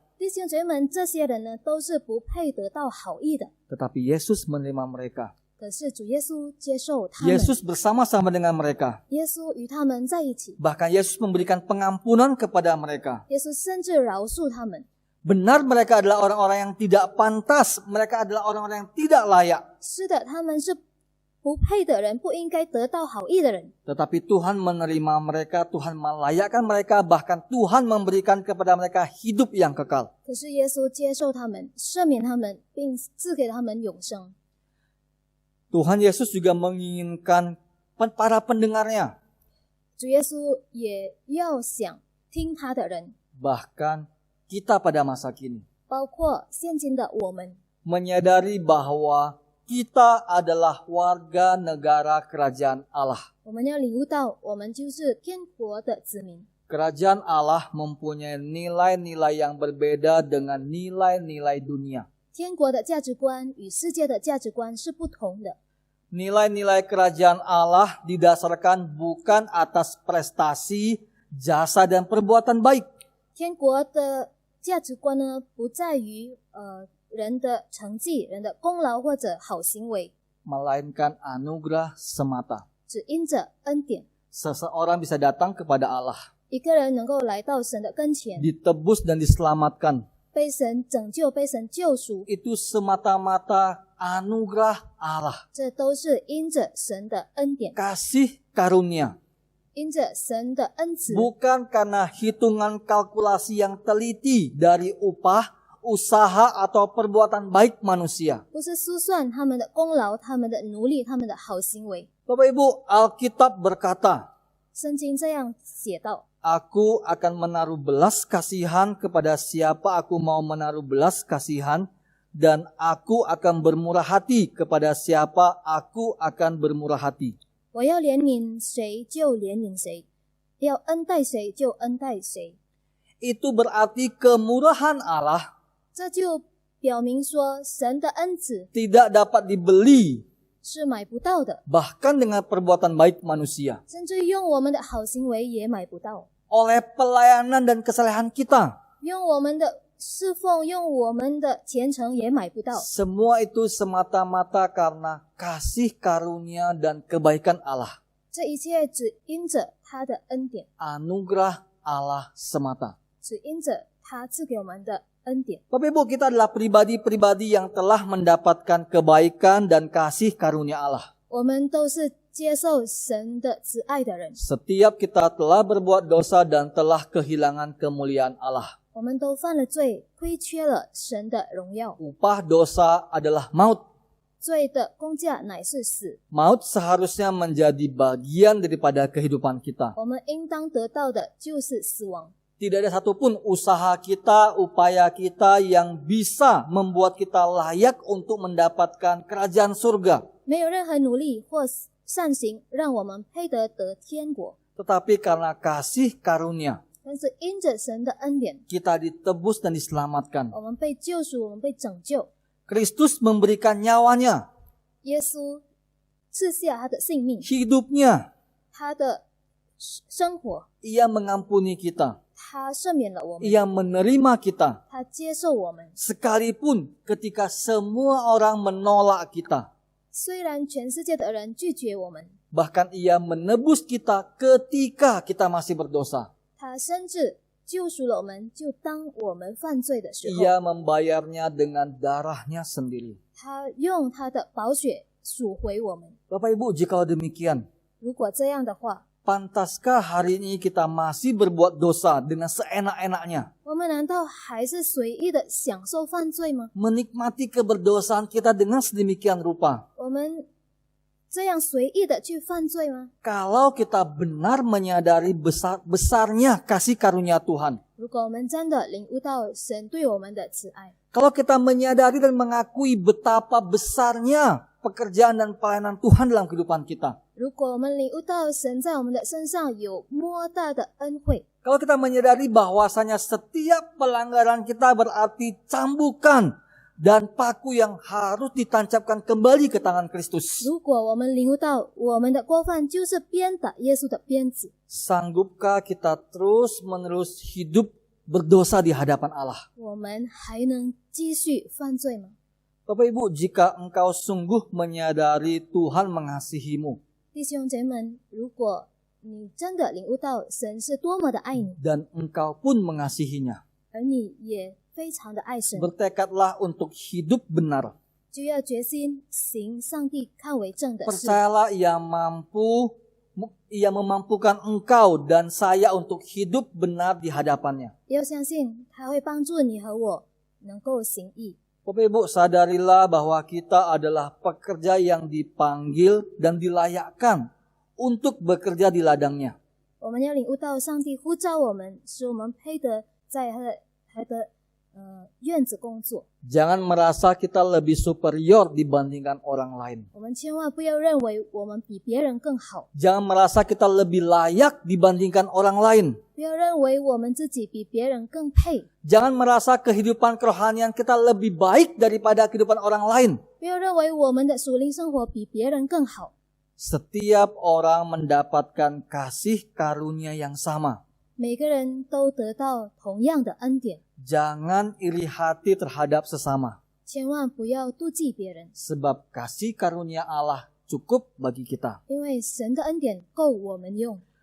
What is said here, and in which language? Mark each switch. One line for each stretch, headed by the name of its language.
Chinese: 弟兄姐妹们，这些人呢，都是不配得到好意的。
Indonesian: Tetapi Yesus menerima mereka.
Chinese: 可是主耶稣接受他们，
Indonesian: Yesus bersama-sama dengan mereka.
Chinese: 耶稣与他们在一起，
Indonesian: Bahkan Yesus memberikan pengampunan kepada mereka.
Chinese: 耶稣甚至饶恕他们。
Indonesian: Benar mereka adalah orang-orang yang tidak pantas. Mereka adalah orang-orang yang tidak layak.
Chinese: 是的，他们是不配的人，不应该得到好意的人。
Indonesian: Tetapi Tuhan menerima mereka, Tuhan melayakkan mereka, bahkan Tuhan memberikan kepada mereka hidup yang kekal.
Chinese: 可是耶稣接受他们，赦免他们，并赐给他们永生。
Indonesian: Tuhan Yesus juga menginginkan para pendengarnya,
Chinese: 主耶稣也要想听他的人，
Indonesian: bahkan kita pada masa kini,
Chinese: 包括现今的我们，
Indonesian: menyadari bahwa kita adalah warga negara kerajaan Allah.
Chinese: 我们要领悟到，我们就是天国的子民。
Indonesian: Kerajaan Allah mempunyai nilai-nilai yang berbeda dengan nilai-nilai dunia.
Chinese: 天国的价值观与世界的价值观是不同的。
Indonesian: Nilai-nilai kerajaan Allah didasarkan bukan atas prestasi, jasa, dan perbuatan baik.
Chinese: 天国的价值观呢，不在于人的成绩、人的功劳或者好行为，
Indonesian: Melainkan anugerah semata.
Chinese: 只因着恩典，
Indonesian: Seseorang bisa datang kepada Allah,
Chinese: 一个人能够来到神的跟前，
Indonesian: ditebus dan diselamatkan.
Chinese: 被神拯救、被神救赎，
Indonesian: Itu semata-mata anugerah Allah.
Chinese: 这都是因着神的恩典，
Indonesian: Kasih karunia.
Chinese: 因着神的恩慈，
Indonesian: Bukan karena hitungan kalkulasi yang teliti dari upah, usaha, atau perbuatan baik manusia.
Chinese: 不是估算他们的功劳、他们的努力、他们的好行为。
Indonesian: Bapak Ibu, Alkitab berkata,
Chinese: 圣经这样写道：
Indonesian: Aku akan menaruh belas kasihan kepada siapa aku mau menaruh belas kasihan, dan aku akan bermurah hati kepada siapa aku akan bermurah hati.
Chinese: 我要怜悯谁就怜悯谁，要恩待谁就恩待谁。
Indonesian: Itu berarti kemurahan Allah
Chinese: 这就表明说，神的恩慈
Indonesian: tidak dapat dibeli
Chinese: 是买不到的，
Indonesian: bahkan dengan perbuatan baik manusia,
Chinese: 甚至用我们的好行为也买不到，
Indonesian: oleh pelayanan dan kesalehan kita.
Chinese: 用我们的侍奉，用我们的虔诚也买不到。
Indonesian: Semua itu semata-mata karena kasih karunia dan kebaikan Allah.
Chinese: 这一切只因着他的恩典，
Indonesian: Anugerah Allah semata.
Chinese: 只因着他赐给我们的恩典。
Indonesian: Bapak Ibu, kita adalah pribadi-pribadi yang telah mendapatkan kebaikan dan kasih karunia Allah.
Chinese: 我们都是接受神的慈爱的人，
Indonesian: Setiap kita telah berbuat dosa dan telah kehilangan kemuliaan Allah.
Chinese: 我们都犯了罪，亏缺了神的荣耀。
Indonesian: Upah dosa adalah maut.
Chinese: 罪的工价乃是死，
Indonesian: Maut seharusnya menjadi bagian daripada kehidupan kita.
Chinese: 我们应当得到的就是死亡。
Indonesian: Tidak ada satupun usaha kita, upaya kita yang bisa membuat kita layak untuk mendapatkan kerajaan surga.
Chinese: 没有任何努力或善行让我们配得天国，
Indonesian: Tetapi karena kasih karunia,
Chinese: 但是因着神的恩典，
Indonesian: kita ditebus dan diselamatkan.
Chinese: 我们被救赎，我们被拯救。
Indonesian: Kristus memberikan nyawanya,
Chinese: 耶稣赐下他的性命，
Indonesian: hidupnya.
Chinese: 他的生活，
Indonesian: Ia mengampuni kita.
Chinese: 他赦免了我们，
Indonesian: Ia menerima kita.
Chinese: 他接受我们。
Indonesian: Sekalipun ketika semua orang menolak kita.
Chinese: 虽然全世界的人拒绝我们，
Indonesian: Bahkan ia menebus kita ketika kita masih berdosa.
Chinese: 他甚至救赎了我们，就当我们犯罪的时候，
Indonesian: Ia membayarnya dengan darahnya sendiri.
Chinese: 他用他的宝血赎回我们。
Indonesian: Bapak Ibu, jikalau demikian,
Chinese: 如果这样的话，
Indonesian: pantaskah hari ini kita masih berbuat dosa dengan seenak-enaknya?
Chinese: 我们难道还是随意的享受犯罪吗？
Indonesian: Menikmati keberdosaan kita dengan sedemikian rupa.
Chinese: 我们这样随意的去犯罪吗？
Indonesian: Kalau kita benar menyadari besarnya kasih karunia Tuhan.
Chinese: 如果我们真的领悟到神对我们的慈爱，
Indonesian: Kalau kita menyadari dan mengakui betapa besarnya pekerjaan dan pelayanan Tuhan dalam kehidupan kita.
Chinese: 如果我们领悟到神在我们的身上有莫大的恩惠，
Indonesian: Kalau kita menyadari bahwasanya setiap pelanggaran kita berarti cambukan dan paku yang harus ditancapkan kembali ke tangan Kristus.
Chinese: 如果我们领悟到我们的过犯就是鞭打耶稣的鞭子，
Indonesian: Sanggupkah kita terus-menerus hidup berdosa di hadapan Allah?
Chinese: 我们还能继续犯罪吗？
Indonesian: Bapak Ibu, jika engkau sungguh menyadari Tuhan mengasihimu
Chinese: 弟兄姐妹们，如果你真的领悟到神是多么的爱你，
Indonesian: dan engkau pun mengasihinya,
Chinese: 而你也非常的爱神，
Indonesian: bertekadlah untuk hidup benar.
Chinese: 就要决心行上帝看为正的事。
Indonesian: Percayalah ia memampukan engkau dan saya untuk hidup benar di hadapannya.
Chinese: 要相信他会帮助你和我能够行义。
Indonesian: Bapak Ibu, sadarilah bahwa kita adalah pekerja yang dipanggil dan dilayakkan untuk bekerja di ladangnya.
Chinese: 我们要领悟到上帝呼召我们，使我们配得在他的院子工作。
Indonesian: Jangan merasa kita lebih superior dibandingkan orang lain.
Chinese: 我们千万不要认为我们比别人更好，
Indonesian: Jangan merasa kita lebih layak dibandingkan orang lain.
Chinese: 不要认为我们自己比别人更配，
Indonesian: Jangan merasa kehidupan kerohanian kita lebih baik daripada kehidupan orang lain.
Chinese: 不要认为我们的属灵生活比别人更好。
Indonesian: Setiap orang mendapatkan kasih karunia yang sama.
Chinese: 每个人都得到同样的恩典，
Indonesian: Jangan iri hati terhadap sesama.
Chinese: 千万不要妒忌别人，
Indonesian: Sebab kasih karunia Allah cukup bagi kita.
Chinese: 因为神的恩典够我们用。